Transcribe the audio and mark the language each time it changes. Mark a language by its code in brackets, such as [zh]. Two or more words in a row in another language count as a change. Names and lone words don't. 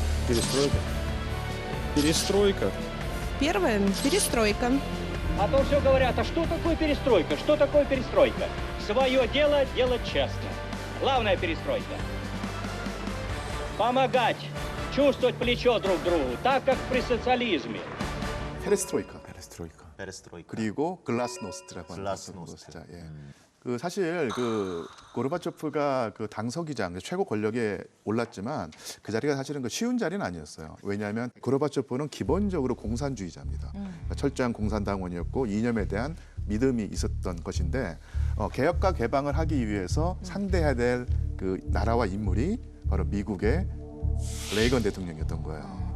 [ru] перестройка. Перестройка. Первое – перестройка. А то все говорят, а что такое перестройка? Что такое перестройка? Свое дело делать честно. Главная перестройка. Помогать, чувствовать плечо друг другу, так как при социализме. [ko] 페레스트로이카. 페레스트로이카. 그리고 글라스노스트라고 하는 글라스노스트. 것이죠. 예. 그 사실 그 고르바초프가 그 당서기장 최고 권력에 올랐지만 그 자리가 사실은 그 쉬운 자리는 아니었어요. 왜냐하면 고르바초프는 기본적으로 공산주의자입니다. 그러니까 철저한 공산당원이었고 이념에 대한 믿음이 있었던 것인데 개혁과 개방을 하기 위해서 상대해야 될 그 나라와 인물이 바로 미국의 레이건 대통령이었던 거예요.